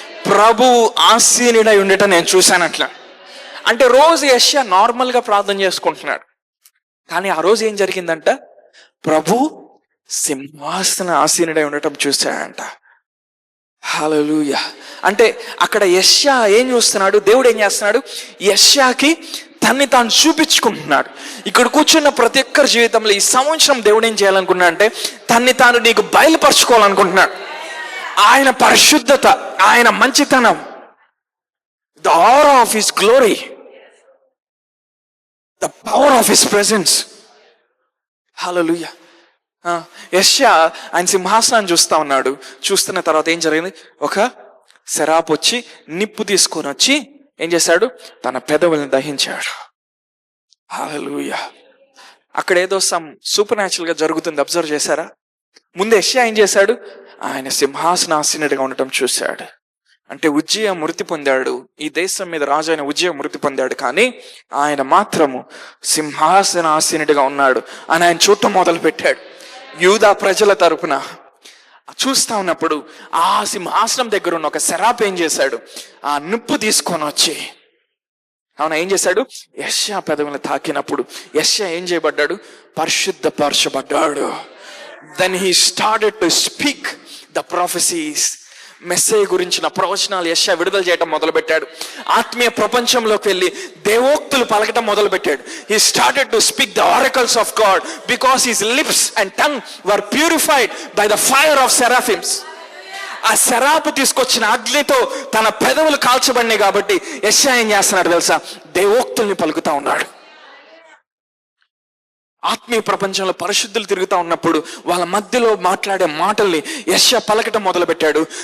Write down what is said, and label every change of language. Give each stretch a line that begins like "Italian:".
Telugu: ప్రభు ఆసీనుడై ఉండటం నేను చూశానట్లా. అంటే రోజు యెషయా నార్మల్గా ప్రార్థన చేసుకుంటున్నాడు, కానీ ఆ రోజు ఏం జరిగిందంట, ప్రభు సింహాసన ఆసీనుడై ఉండటం చూశాడంట. హల్లెలూయా. అంటే అక్కడ యెషయా ఏం చూస్తున్నాడు, దేవుడు ఏం చేస్తున్నాడు, యెషయాకి తన్ని తాను చూపించుకుంటున్నాడు. ఇక్కడ కూర్చున్న ప్రతి ఒక్కరి జీవితంలో ఈ సంవత్సరం దేవుడు ఏం చేయాలనుకున్నాడు అంటే తన్ని తాను నీకు బయలుపరచుకోవాలనుకుంటున్నాడు. ఆయన పరిశుద్ధత, ఆయన మంచితనం,
English: the aura of his glory, the power of his presence.
Telugu: హల్లెలూయా. యెషయా ఆయన సింహాసనాన్ని చూస్తా ఉన్నాడు. చూస్తున్న తర్వాత ఏం జరిగింది, ఒక శరాపు వచ్చి నిప్పు తీసుకొని వచ్చి ఏం చేశాడు, తన పెదవుల్ని దహించాడు. హల్లెలూయా. అక్కడ ఏదో సూపర్ న్యాచురల్ గా జరుగుతుంది, అబ్జర్వ్ చేశారా? ముందు యెషయా ఏం చేశాడు, ఆయన సింహాసనాసీనుడిగా ఉండటం చూశాడు. అంటే ఉజ్జియా మృతి పొందాడు, ఈ దేశం మీద రాజు అయిన ఉజ్జియా మృతి పొందాడు, కానీ ఆయన మాత్రము సింహాసనాసీనుడిగా ఉన్నాడు అని ఆయన చూడటం మొదలు పెట్టాడు. యూదా ప్రజల తరపున చూస్తా ఉన్నప్పుడు ఆ సింహాసనం దగ్గర ఉన్న ఒక సెరాప్ ఏం చేశాడు, ఆ నిప్పు తీసుకొని వచ్చి, అవునా ఏం చేశాడు, యెషయా పెదవులను తాకినప్పుడు యెషయా ఏం చేయబడ్డాడు, పరిశుద్ధపరచబడ్డాడు.
English: Then he started to speak the prophecies.
Telugu: Messiah గురించిన ప్రవచనాలు యెషయా విడుదల చేయడం మొదలు పెట్టాడు. ఆత్మీయ ప్రపంచంలోకి వెళ్ళి దేవోక్తులు పలకటం మొదలు పెట్టాడు.
English: He started to speak the oracles of God because his lips and tongue were purified by the fire of seraphims.
Telugu: ఆ శరాపు తీసుకొచ్చిన అగ్నితో తన పెదవులు కాల్చబడినాయి కాబట్టి యెషయా ఏం చేస్తున్నాడు తెలుసా, దేవోక్తుల్ని పలుకుతా ఉన్నాడు. ఆత్మీయ ప్రపంచంలో పరిశుద్ధులు తిరుగుతా ఉన్నప్పుడు వాళ్ళ మధ్యలో మాట్లాడే మాటల్ని యెషయా పలకటం మొదలు పెట్టాడు.